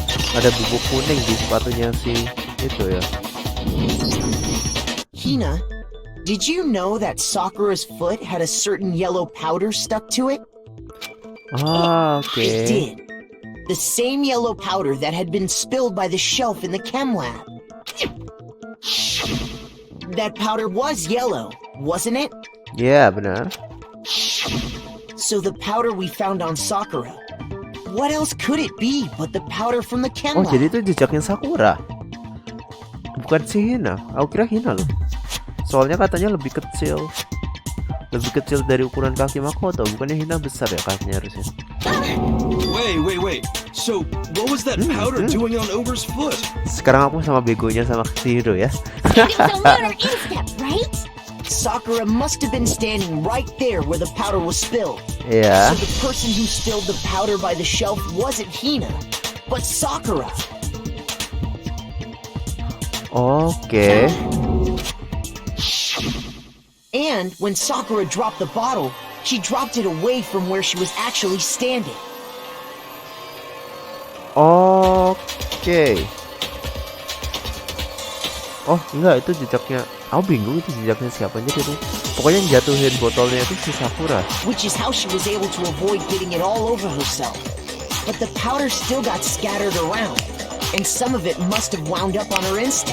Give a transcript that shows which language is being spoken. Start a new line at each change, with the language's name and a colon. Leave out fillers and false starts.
Indonesian: Ada bubuk kuning di sepatunya si itu ya.
English: Hina, did you know that Sakura's foot had a certain yellow powder stuck to it?
Indonesian: Oke.
English: It did. The same yellow powder that had been spilled by the shelf in the chem lab. That powder was yellow, wasn't it?
Indonesian: Ya, benar.
English: So the powder we found on Sakura. What else could it be but the powder from the chem Oh, lab?
Indonesian: jadi itu jejaknya Sakura. Bukan si Hina. Aku kira Hina loh. Soalnya katanya lebih kecil. Lebih kecil dari ukuran kaki Makoto. Bukannya Hina besar ya kakinya harusnya.
English: Wait. So, what was that powder doing on Ogre's foot?
Indonesian: Sekarang aku sama begonya sama si Hiro ya.
English: It was a lunar instep, right? Sakura must have been standing right there where the powder was spilled.
Indonesian: Ya.
English: So the person who spilled the powder by the shelf wasn't Hina, but Sakura.
Indonesian: Oke.
English: And when Sakura dropped the bottle, she dropped it away from where she was actually standing.
Indonesian: Oke. Oh enggak, itu jejaknya. Aku bingung itu jejaknya siapa aja itu. Pokoknya yang jatuhin botolnya itu si Sakura.
English: Which is how she was able to avoid getting it all over herself. But the powder still got scattered around, and some of it must have wound up on her instep.